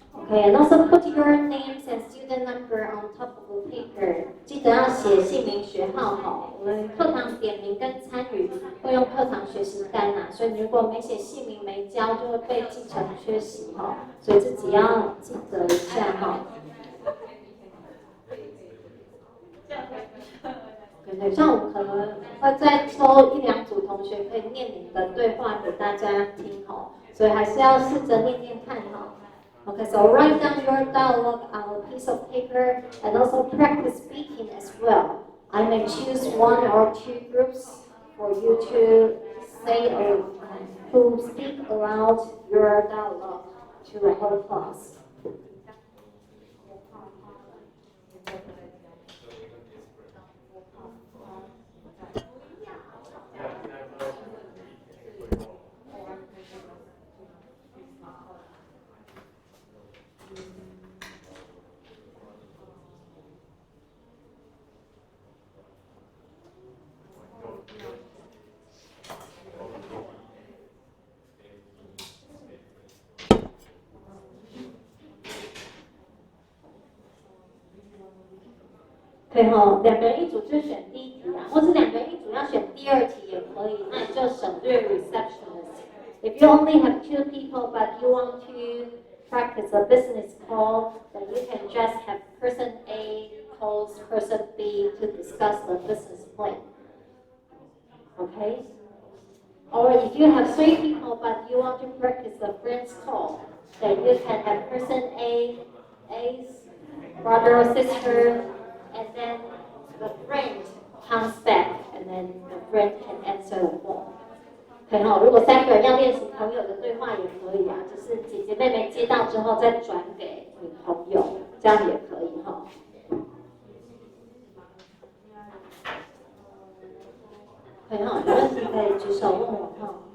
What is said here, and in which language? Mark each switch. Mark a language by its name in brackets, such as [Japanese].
[English] Okay, and also put your names and student number on top of the paper. [Chinese] 记得要写姓名学号哈。我们课堂点名跟参与会用课堂学习单啊，所以你如果没写姓名没交，就会被记成缺席哈。所以自己要记得一下哈。对，像我们可能会再抽1-2组同学可以念你的对话给大家听哈，所以还是要试着念看哈。 [English] Okay, so write down your dialogue on a piece of paper and also practice speaking as well. I may choose 1 or 2 groups for you to say or to speak aloud your dialogue to the whole class. [Chinese] 对哈，2个人一组就选第1题啊，或是2个人一组要选第2题也可以，那你就省略 receptionist. [English] If you only have 2 people but you want to practice a business call, then you can just have person A calls person B to discuss the business plan. Okay? Or if you have 3 people but you want to practice a friend's call, then you can have person A's brother or sister, and then the friend comes back, and then the friend can answer the phone. [Chinese] 很好，如果3个人要练习朋友的对话也可以啊，就是姐姐妹妹接到之后再转给你朋友，这样也可以哈。很好，有问题可以举手问我哈。